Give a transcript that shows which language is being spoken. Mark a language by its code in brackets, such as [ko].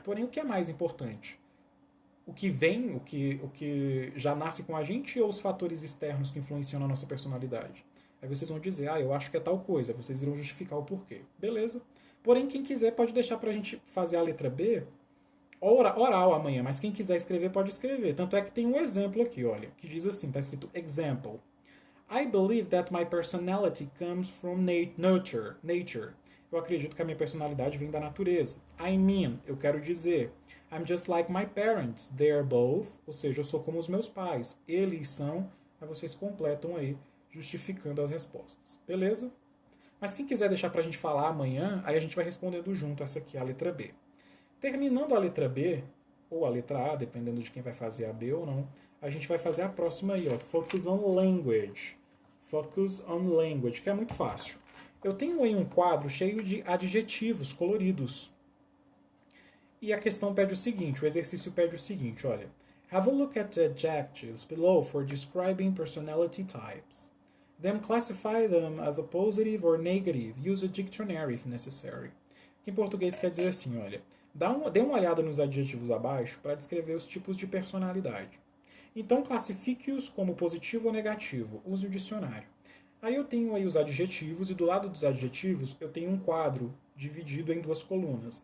[pt] Porém, o que é mais importante? O que vem, o que já nasce com a gente ou os fatores externos que influenciam na nossa personalidade? Aí vocês vão dizer, eu acho que é tal coisa. Vocês irão justificar o porquê. Beleza? Porém, quem quiser pode deixar pra gente fazer a letra B oral amanhã, mas quem quiser escrever pode escrever. Tanto é que tem um exemplo aqui, olha, que diz assim, tá escrito example. [en] I believe that my personality comes from nature. [pt] Eu acredito que a minha personalidade vem da natureza. [en] I mean, [pt] eu quero dizer, [en] I'm just like my parents. They are both, [pt] ou seja, eu sou como os meus pais. Eles são, aí vocês completam aí, justificando as respostas. Beleza? Mas quem quiser deixar pra gente falar amanhã, aí a gente vai respondendo junto essa aqui, a letra B. Terminando a letra B, ou a letra A, dependendo de quem vai fazer a B ou não, a gente vai fazer a próxima aí, ó, Focus on Language. Focus on Language, que é muito fácil. Eu tenho aí um quadro cheio de adjetivos coloridos. E a questão pede o seguinte, o exercício pede o seguinte, olha. [en] Have a look at the adjectives below for describing personality types. Then classify them as a positive or negative. Use a dictionary if necessary. [pt] Que em português quer dizer assim, olha. Dê uma olhada nos adjetivos abaixo para descrever os tipos de personalidade. Então classifique-os como positivo ou negativo. Use o dicionário. Aí eu tenho aí os adjetivos e do lado dos adjetivos eu tenho um quadro dividido em duas colunas.